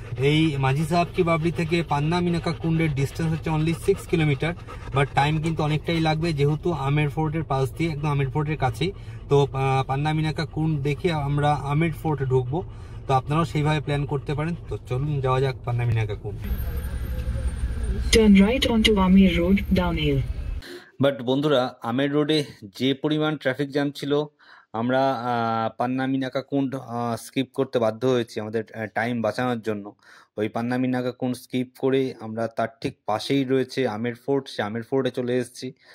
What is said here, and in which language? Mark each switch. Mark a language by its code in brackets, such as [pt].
[bn] এই মাঝি সাহেব কি বাবরি থেকে পান্নামিনাকা কুন্ডের ডিস্টেন্স হচ্ছে অনলি 6 কিলোমিটার, বাট টাইম কিন্তু অনেকটাই লাগবে, যেহেতু আমের ফোর্টের পাশ দিয়ে, একদম আমের ফোর্টের কাছেই। তো পান্নামিনাকা কুন্ড দেখে আমরা আমের ফোর্টে ঢুকবো। তো আপনারাও সেইভাবে প্ল্যান করতে পারেন। তো চলুন যাওয়া যাক পান্নামিনাকা কুন্ড। [en] Turn right onto Amir Road, downhill. [bn] But বন্ধুরা, আমের রোডে যে পরিমাণ ট্রাফিক জ্যাম ছিল, আমরা পান্নামিনাকা কুন্ড স্কিপ করতে বাধ্য হয়েছি আমাদের টাইম বাঁচানোর জন্য। ওই পান্নামিনাকা কুন্ড স্কিপ করে আমরা তার ঠিক পাশেই রয়েছে আমের ফোর্ট, সে আমের ফোর্টে চলে এসেছি।